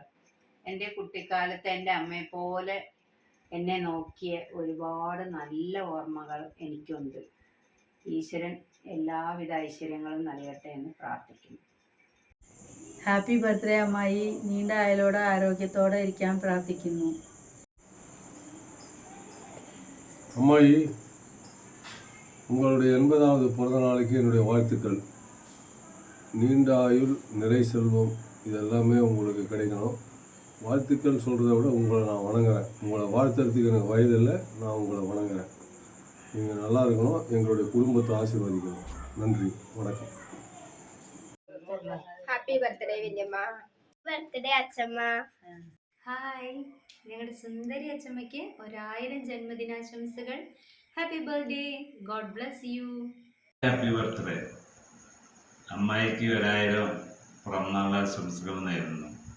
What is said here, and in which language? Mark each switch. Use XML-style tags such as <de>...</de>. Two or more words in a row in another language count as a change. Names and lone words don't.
<ml>എൻ്റെ കുട്ടിക്കാലത്ത് എൻ്റെ അമ്മയെ പോലെ എന്നെ നോക്കിയ ഒരുപാട് നല്ല ഓർമ്മകൾ എനിക്കുണ്ട്. ഈശ്വരൻ എല്ലാവിധ ഐശ്വര്യങ്ങളും നൽകട്ടെ എന്ന് പ്രാർത്ഥിക്കുന്നു.</ml> <en>happy birthday അമ്മായി.</en> <ml>നീണ്ട ആയുളോടെ ആരോഗ്യത്തോടെ ഇരിക്കാൻ പ്രാർത്ഥിക്കുന്നു.</ml> <ta>அம்மாயி, உங்களுடைய 80வது பிறந்த நாளைக்கு என்னுடைய வாழ்த்துக்கள். நீண்ட ஆயுள், நிறை செல்வம், இதெல்லாமே உங்களுக்கு கிடைக்கணும். வாழ்த்துக்கள் சொல்கிறத விட உங்களை நான் வணங்குறேன். உங்களை வாழ்த்துறதுக்கு எனக்கு வயதில்லை, நான் உங்களை வணங்குறேன். நீங்கள் நல்லா இருக்கணும், எங்களுடைய குடும்பத்தை ஆசீர்வதிக்கணும். நன்றி, வணக்கம்.</ta> <en>happy birthday വല്യമ്മ. ബർത്ത്ഡേ അച്ഛമ്മ.</en> <ml>ഹായ്, ഞങ്ങളുടെ സുന്ദരി അച്ഛമ്മയ്ക്ക് 1000 ജന്മദിനാശംസകൾ.</ml> <en>Happy birthday. God bless you. Happy birthday.</en> <ml>അമ്മായിക്ക് 1000 പിറന്നാൾ ആശംസകൾ നേരുന്നു.</ml>